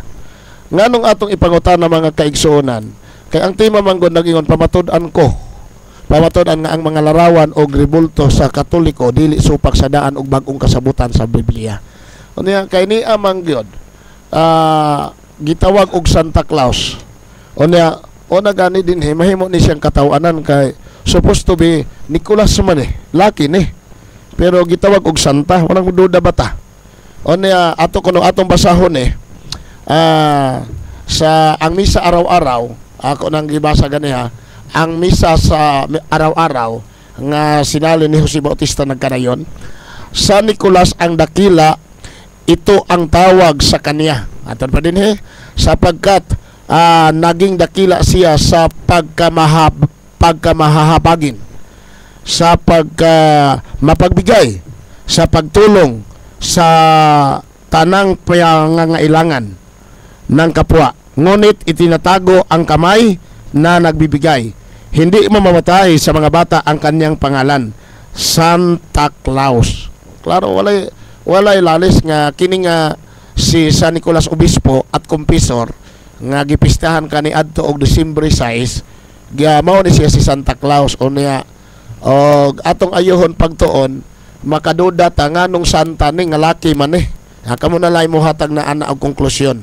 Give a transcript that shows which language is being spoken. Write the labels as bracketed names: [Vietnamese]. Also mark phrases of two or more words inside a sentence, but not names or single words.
[Cebuano] Nganong atong ipangutan na mga kaigsuonan, kay ang tema man gud nagingon pamatud-an nga ang mga larawan o ribulto sa Katoliko dili supak sa daan og bag-ong kasabutan sa Biblia. Unya kay ni amang gyud gitawag og Santa Claus. Unya ona gani din mahimo ni siyang katawanan kay [English] supposed to be [Cebuano] Nicolas man laki ni. Pero gitawag og Santa, [Filipino] walang duda [Cebuano] bata. Unya ato kuno atong basahon sa ang misa araw-araw, ako nang gibasa ganiha, ang misa sa araw-araw nga sinali ni Jose Bautista nagkanayon, [Filipino] sa Nicolas ang dakila, ito ang tawag sa kanya. Aton pa din sapagkat naging dakila siya sa pagkamahahabagin, sa mapagbigay, sa pagtulong sa tanang pangangailangan ng kapwa. Ngunit itinatago ang kamay na nagbibigay. Hindi mamamatay sa mga bata ang kanyang pangalan, Santa Claus. [Cebuano] Klaro, walay lalis nga kini nga si San Nicolas Obispo at Kumpisor nga gipistahan kani adto og Disyembre 6, mao ni siya si Santa Claus. O niya atong ayohon pagtuon makaduda ta nganong santa ni nga laki man kamo na lay mo hatag na ana og konklusyon.